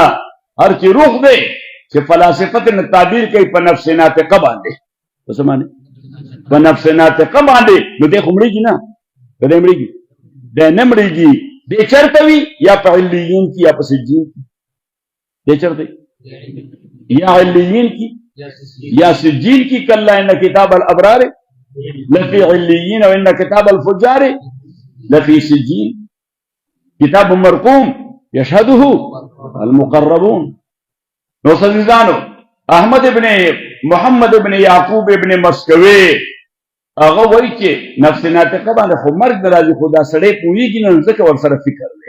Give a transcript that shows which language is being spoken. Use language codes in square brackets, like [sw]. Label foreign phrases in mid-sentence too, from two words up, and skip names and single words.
[ps] هر چې روح دی چې فلاسفت نه تعبیر کوي په نفس ناطقه باندې په څه باندې په نفس ناطقه باندې نو دی خو مړېږي نه که دی مړېږي دی نه مړېږي دی چېرته وي یا په علیین کې یا په سجین کې دی چېرته یا علیین کی یا سجین کی [ar] کلا ان کتاب الابرار لفی علیین و ان کتاب الفجار لفی سجین کتاب مرقوم یشهده المقربون. [ps] نو سزیزانو احمد ابن محمد ابن یعقوب ابن مسکوی هغه وایي چې نفس ناطقه باندې خو مرګ د راځي خو دا سړی پوهېږي نو ځکه ورسره فکر دی.